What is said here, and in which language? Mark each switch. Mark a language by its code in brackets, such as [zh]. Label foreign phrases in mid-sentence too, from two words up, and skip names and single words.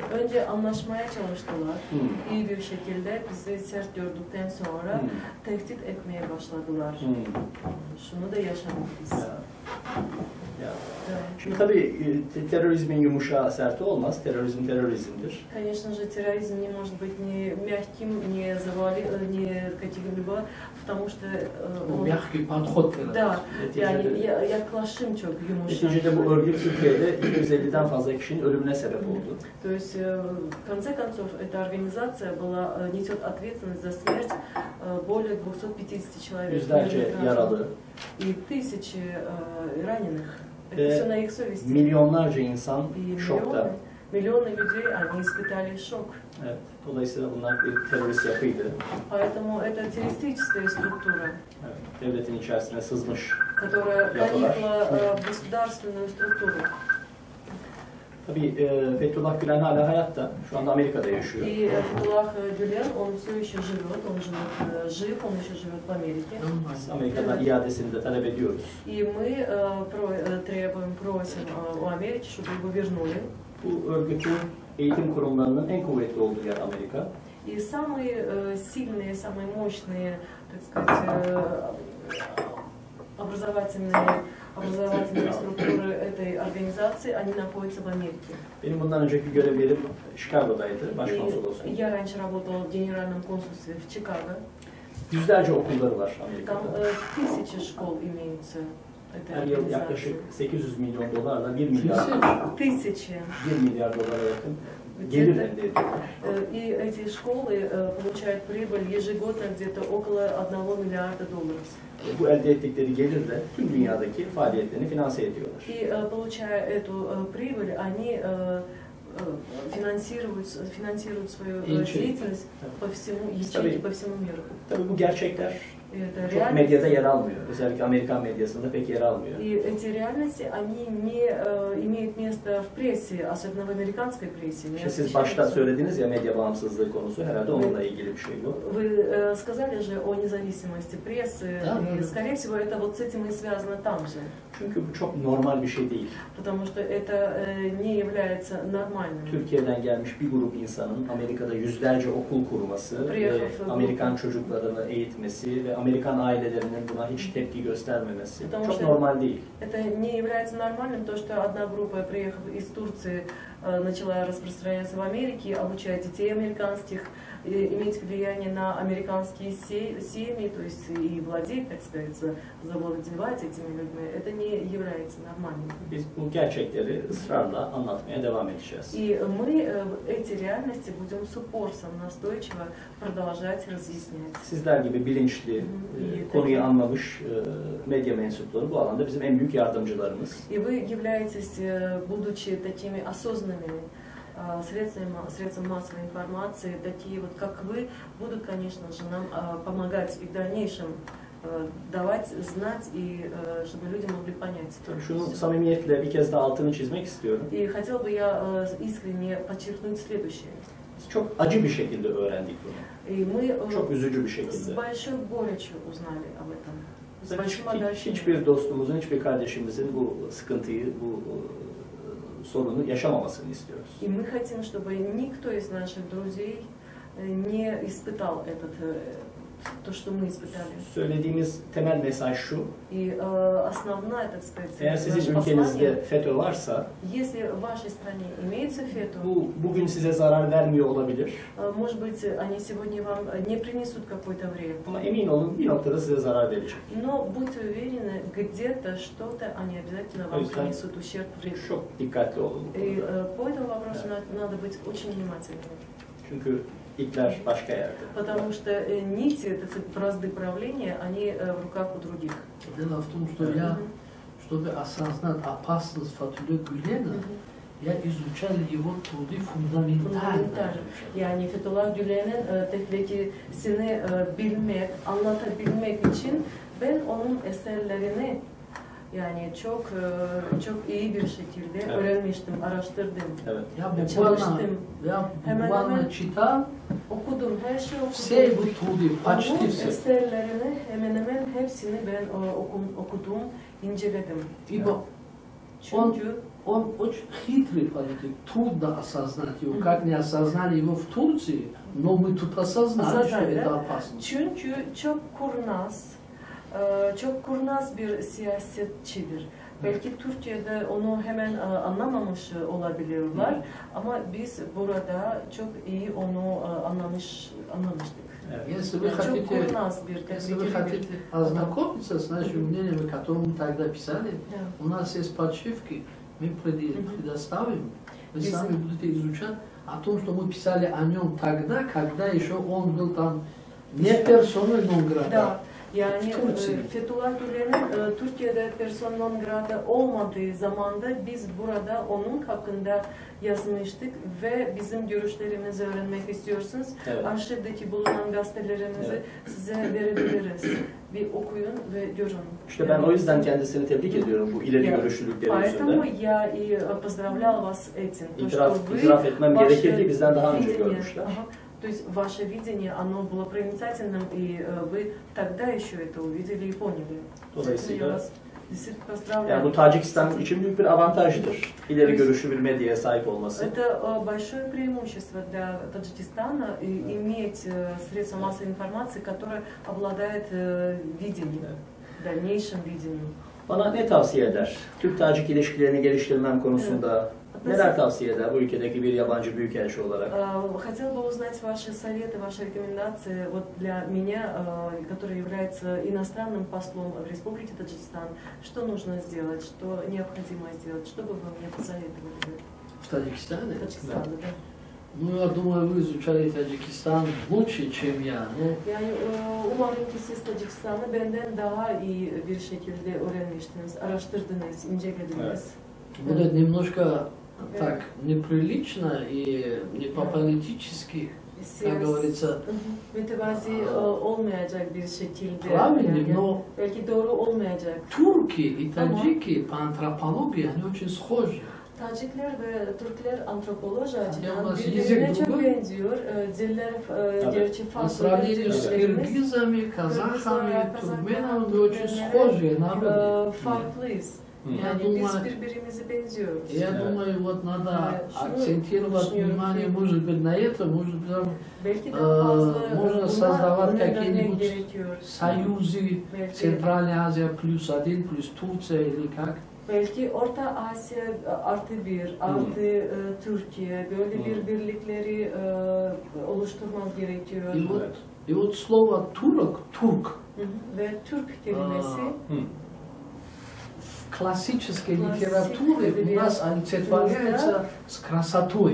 [tr] Önce anlaşmaya çalıştılar. İyi bir şekilde bizi sert gördükten sonra tehdit etmeye başladılar. Şunu da yaşadık biz. Ya. Şimdi tabii terörizmin yumuşağı serti olmaz. Terörizm terörizmdir. [ru] Конечно же, терроризм не может быть ни мягким, ни каким-либо, потому что мягкий подход. Да, [tr] yani yaklaşım çok yumuşak. Neticede bu örgüt Türkiye'de 250'den fazla kişinin ölümüne sebep oldu. [ru] То есть, в конце концов, эта организация несет ответственность за смерть более 250 человек. [tr] Yüzlerce yaralı. [ru] И tысячи раненых. Это все на их совести. [tr] Milyonlarca insan şokta. [ru] Миллионы людей, они испытали шок. [tr] Evet, dolayısıyla bunlar bir terörist yapıydı. [ru] Поэтому это террористическая структура. [tr] Evet, devletin içerisine sızmış. [ru] Которая проникла в государственную структуру. [tr] Tabii Fethullah Gülen hala hayatta. Şu anda Amerika'da yaşıyor. [ru] И Фетхуллах Гюлен, он все еще живет, он жив, он еще живет в Америке. [tr] Biz Amerika'dan iadesini de talep ediyoruz. [ru] И мы просим у Америки, чтобы его вернули. [tr] Bu örgütün eğitim kurumlarının en kuvvetli olduğu yer Amerika. [ru] И самые сильные, самые мощные, так сказать, образовательные структуры этой организации, они находятся в Америке. [tr] Benim bundan önceki görev yerim Chicago'daydı, başkonsolosluğum. [ru] Я раньше работала в генеральном консульстве в Чикаго. [tr] Yüzlerce okulları var [ru] Там [tr] Amerika'da. [ru] тысячи школ имеются. этой [tr] Her yıl [ru] организации. [tr] yaklaşık 800 milyon dolarla 1 milyar, [ru] Тысячи. [tr] 1 milyar dolara yakın gelir elde ediyor. [ru] И эти школы получают прибыль ежегодно где-то около 1 миллиарда долларов. [tr] Bu elde ettikleri gelirle tüm dünyadaki faaliyetlerini finanse ediyorlar. [ru] И получая эту прибыль, они финансируют свою деятельность по всему, ячейки по всему миру. [tr] Tabii bu gerçekler [ru] Это [tr] çok medyada yer almıyor. Özellikle Amerikan medyasında pek yer almıyor. [ru] И эти реальности, они не имеют места в прессе, особенно в американской прессе. [tr] İşte siz başta söylediniz ya medya bağımsızlığı konusu herhalde onunla ilgili bir şey bu. [ru] Вы сказали же о независимости прессы, и, скорее всего, это вот с этим и связано там же. [tr] Çünkü bu çok normal bir şey değil. [ru] Потому что это не является нормальным. [tr] Türkiye'den gelmiş bir grup insanın Amerika'da yüzlerce okul kurması ve Amerikan çocuklarını eğitmesi ve Amerikan ailelerinin buna hiç tepki göstermemesi çok normal değil. [ru] Это не является нормальным то, что одна группа, приехав из Турции, начала распространяться в Америке, обучать детей американских, иметь влияние на американские семьи, то есть и владеть, так сказать, завладевать этими людьми. Это не является нормальным. [tr] Biz bu gerçekleri ısrarla anlatmaya devam edeceğiz. [ru] И мы эти реальности будем с упорством настойчиво продолжать разъяснять. [tr] Sizler gibi bilinçli, konuyu anlamış medya mensupları bu alanda bizim en büyük yardımcılarımız. [ru] И вы являетесь, будучи такими осознанными средством массовой информации, такие вот как вы, будут, конечно же, нам помогать и в дальнейшем давать знать и чтобы люди могли понять. [tr] Şunu samimiyetle bir kez daha altını çizmek istiyorum. [ru] И хотел бы я искренне подчеркнуть следующее. [tr] Çok acı bir şekilde öğrendik bunu. [ru] И мы [tr] Çok üzücü bir [ru] с [tr] şekilde. [ru] большой горечью узнали об этом. С большим [tr] Hiçbir dostumuzun, hiçbir kardeşimizin bu sıkıntıyı, bu sorunu yaşamamasını istiyoruz. [ru] И мы хотим, чтобы никто из наших друзей не испытал то, что мы испытали. [tr] Söylediğimiz temel mesaj şu. [ru] И основная, так сказать, [tr] Eğer sizin ülkenizde FETÖ varsa, [ru] если в вашей стране имеется FETÖ, [tr] bugün size zarar vermiyor olabilir. [ru] может быть, они сегодня вам не принесут какой-то вред. [tr] Ama emin olun bir noktada size zarar verecek. [ru] Но будьте уверены, где-то что-то они обязательно вам принесут ущерб, вред. [tr] Çok dikkatli olun. [ru] И по этому вопросу надо быть очень внимательными. [tr] Çünkü ipler başka yerde. [ru] Потому что нити, бразды правления, они в руках у других. Дело в том, что я, чтобы осознать опасность Фатхулlah Гülena, я изучал его труды фундаментально. [tr] Yani Fethullah Gülen'in teknikisini bilmek, anlatabilmek için ben onun eserlerini yani çok iyi bir şekilde öğrenmiştim, araştırdım. Evet. [ru] Я буквально читал, [tr] okudum, her şeyi okudum. [ru] все его труды, почти [tr] Onun [ru] все. [tr] eserlerini hemen hemen hepsini ben okudum, inceledim. [ru] Ибо [tr] Çünkü [ru] он очень хитрый политик, трудно осознать его, как не осознали его в Турции, но мы тут осознали, что это опасно. [tr] Çünkü çok kurnaz bir siyasetçidir. Belki Türkiye'de onu hemen anlamamış olabilirler ama biz burada çok iyi onu anlamıştık. [ru] Если вы хотите ознакомиться с нашими мнениями, которые мы тогда писали, у нас есть подшивки, мы предоставим, вы сами будете изучать о том, что мы писали о нем тогда, когда еще он был там не персоной [la] non grata. [tr] Yani Fethullah Gülen'in Türkiye'de [la] persona non grata [tr] olmadığı zamanda biz burada onun hakkında yazmıştık ve bizim görüşlerimizi öğrenmek istiyorsunuz. Evet. Arşivdeki bulunan gazetelerimizi size verebiliriz. Bir okuyun ve görün. İşte ben o yüzden kendisini tebrik ediyorum bu ileri görüşlülükleri [ru] Поэтому [tr] yüzünden. [ru] я и поздравлял вас этим. [tr] İtiraf etmem gerekir ki bizden daha önce görmüşler. [ru] То есть ваше видение, оно было проницательным, и вы тогда еще это увидели и поняли. [tr] Dolayısıyla yani bu Tacikistan için büyük bir avantajdır. İleri görüşlü bir medyaya sahip olması. [ru] Это большое преимущество для Таджикистана иметь средства массовой информации, которое обладает видением, дальнейшим видением. [tr] Bana ne tavsiye eder? Türk-Tacik ilişkilerini geliştirmem konusunda neler tavsiye eder bu ülkedeki bir yabancı büyükelçi olarak? [ru] Хотела бы узнать ваши советы, ваши рекомендации вот для меня, который является иностранным послом в Республике Таджикистан. Что нужно сделать, что необходимо сделать, что бы вы мне посоветовали? В Таджикистане? В Таджикистане, да. Ну, я думаю, вы изучали Таджикистан лучше, чем я. Ну, [tr] Yani umarım ki siz Tacikistan'ı benden daha iyi bir şekilde öğrenmiştiniz, araştırdınız, incelediniz. [ru] будет немножко так неприлично и не по-политически, как говорится, [tr] mütevazi olmayacak bir şekilde. [ru] правильным, [tr] Yani [ru] но [tr] belki doğru olmayacak. [ru] турки и таджики по антропологии, они очень схожи. [tr] Tacikler ve Türkler antropoloji açıdan Yalnız birbirine yüzük çok bu. benziyor. Diller gerçi [ru] По [tr] farklı. [ru] сравнению с [tr] dillerimiz. [ru] киргизами, казахами, туркменами, мы очень схожие народы. [tr] Farklıyız. [ru] Я [tr] Yani biz [ru] думаю, [tr] birbirimize benziyoruz. [ru] я думаю, вот надо Шнур, акцентировать шнурки. внимание, может быть, на это, может быть, [tr] Belki daha fazla [ru] можно [tr] buna [ru] soздавать [tr] önem vermek [ru] какие-нибудь [tr] gerekiyor. [ru] союзы, [tr] Belki, [ru] Центральная Азия +1, плюс Турция или как. [tr] belki Orta Asya +1, artı Türkiye, böyle bir birlikleri oluşturmak gerekiyor. [ru] И вот слово турок, турк, [tr] Hı hı. Ve Türk kelimesi [ru] в классической литературе у нас олицетворяется с красотой.